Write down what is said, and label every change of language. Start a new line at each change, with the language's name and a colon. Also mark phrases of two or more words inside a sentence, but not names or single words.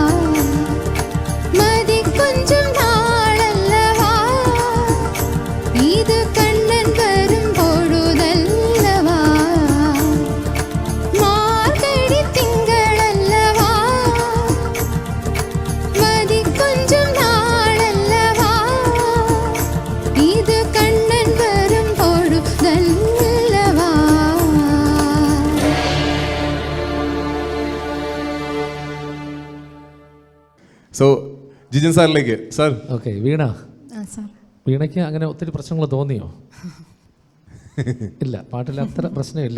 Tamil: மதி கொஞ்சம் நாளல்லவா, இது கண்ணன் வரும் பொழுதல்லவா, மார்கழி திங்கள் அல்லவா, மதி கொஞ்சம் நாளல்லவா, இது கண்ணன் வரும் பொழுதல்லவா.
Malayalam: സോ ജിജൻ സാറിലേക്ക് സാർ. ഓക്കെ, വീണ, സാർ വീണയ്ക്ക് അങ്ങനെ ഒത്തിരി പ്രശ്നങ്ങൾ തോന്നിയോ? ഇല്ല, പാട്ടിൽ അത്ര പ്രശ്നമില്ല.